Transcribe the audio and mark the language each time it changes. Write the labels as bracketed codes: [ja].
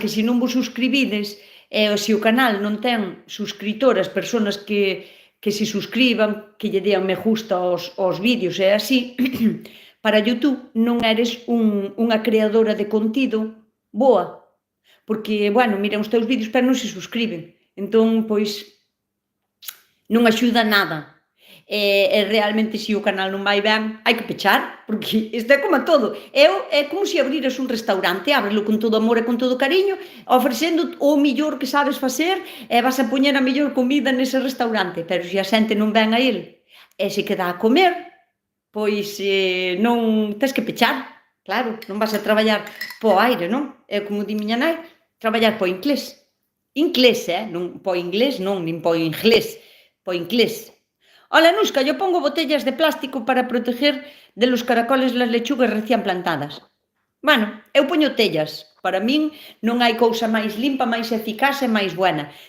[gl] Que se non vos suscribides, e se o canal non ten suscritoras, persoas que se suscriban, que lle dean me gusta aos vídeos e así, para YouTube non eres unha creadora de contido boa, porque, bueno, miran os teus vídeos pero non se suscriben, entón, pois, non axuda nada. E realmente, se o canal non vai ben, hai que pechar, porque isto é como todo. É como se abriras un restaurante, ábrelo con todo amor e con todo cariño, ofrecendo o millor que sabes facer, e vas a poñer a mellor comida nese restaurante, pero se a xente non ven a el e se queda a comer, pois non tes que pechar, claro, non vas a traballar po aire, non? É como di miña nai, traballar po inglés. Inglés, non po inglés, non, nin po inglés, po inglés. [es] Ola, Nusca, yo pongo botellas de plástico para proteger de los caracoles las lechugas recién plantadas. [gl] Bueno, eu poño tellas. Para min non hai cousa máis limpa, máis eficaz e máis buena.